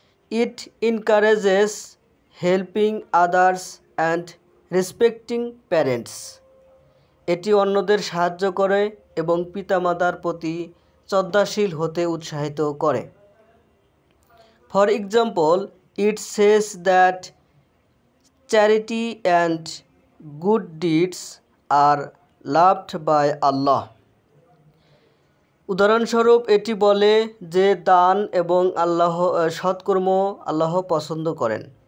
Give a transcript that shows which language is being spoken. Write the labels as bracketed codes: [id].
[en] It encourages helping others and respecting parents. [bn] এটি অন্যদের সাহায্য করে এবং পিতামাতার প্রতি শ্রদ্ধাশীল হতে উৎসাহিত করে। [en] For example, it says that charity and good deeds are loved by Allah. [bn] উদাহরণস্বরূপ এটি বলে যে দান এবং সৎকর্ম আল্লাহ পছন্দ করেন।